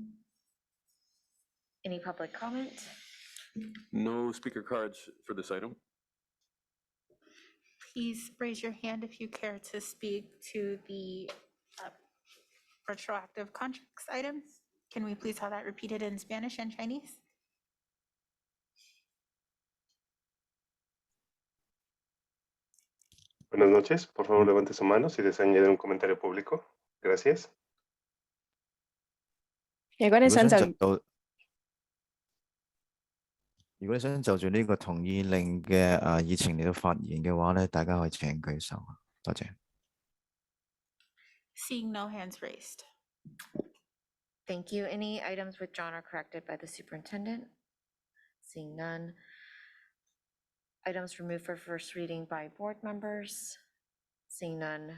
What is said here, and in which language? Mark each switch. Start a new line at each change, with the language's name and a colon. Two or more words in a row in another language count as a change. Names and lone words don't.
English: Any public comment? No speaker cards for this item. Please raise your hand if you care to speak to the retroactive contracts items. Can we please have that repeated in Spanish and Chinese?
Spanish: Buenas noches. Por favor, levante su mano si desea añadir un comentario público. Gracias.
Cantonese: 如果你想就如果你想就住呢個同意令嘅議程嚟到發言嘅話咧，大家可以請舉手。多謝。
English: Seeing no hands raised. Thank you. Any items withdrawn or corrected by the superintendent? Seeing none. Items removed for first reading by board members? Seeing none.